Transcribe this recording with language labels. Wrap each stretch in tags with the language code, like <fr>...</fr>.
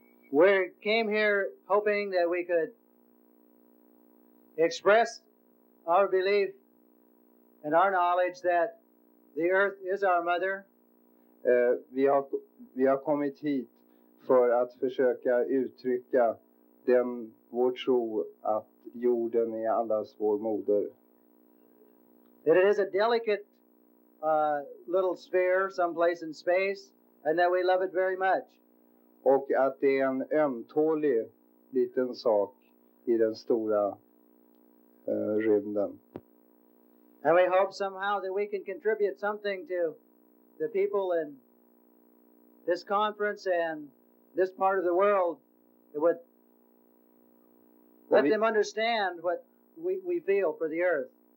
<en>We came here hoping that we could express our belief and our knowledge that the earth is our mother.</en> <sv>Vi har kommit hit för att försöka uttrycka vår tro att jorden är allas vår moder.</sv> <en>That it is a delicate little sphere someplace in space, and that we love it very much.</en> <sv>Och att det är en ömtålig liten sak i den stora rymden.</sv> <en>And we hope somehow that we can contribute something to the people in this conference and this part of the world that would let them understand what we feel for the earth.</en>